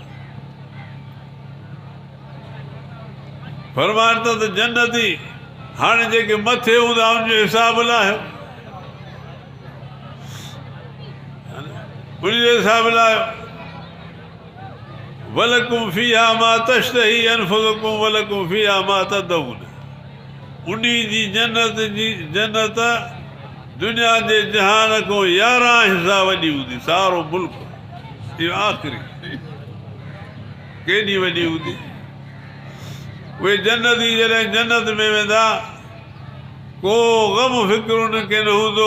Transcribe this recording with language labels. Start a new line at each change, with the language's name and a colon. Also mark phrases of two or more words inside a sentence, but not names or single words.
Sindhi: फरमाइनि था त जन्नती हाणे जेके मथे हूंदा उनजो हिसाब लाहियो, उनजो हिसाब लाहियो।
Arabic: ولكم فيها ما تشتهي أنفسكم ولكم فيها ما تدعون,
Sindhi: उन जी जन्नत दुनिया जे जहान खां 11 हिसा वॾी हूंदी, सारो मुल्क। इहो आख़िरी केॾी वॾी हूंदी। उहे जन्नती जॾहिं जन्नत में वेंदा, को ग़म फ़िक्र उनखे न हूंदो।